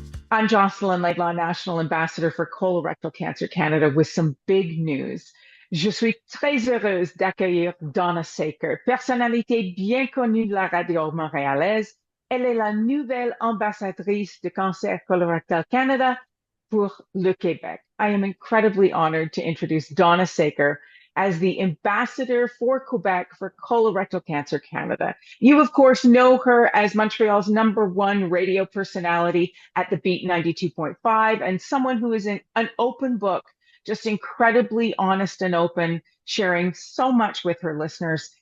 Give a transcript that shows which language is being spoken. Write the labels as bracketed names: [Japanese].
[English] I'm Jocelyn Laidlaw, National Ambassador for Colorectal Cancer Canada, with some big news. [French] Je suis très heureuse d'accueillir Donna Saker, personnalité bien connue de la radio montréalaise. Elle est la nouvelle ambassadrice de Cancer Colorectal Canada pour le Québec. [English] I am incredibly honored to introduce Donna Saker as the ambassador for Quebec for Colorectal Cancer Canada. You, of course, know her as Montreal's #1 radio personality at the Beat 92.5 and someone who is an open book, just incredibly honest and open, sharing so much with her listeners.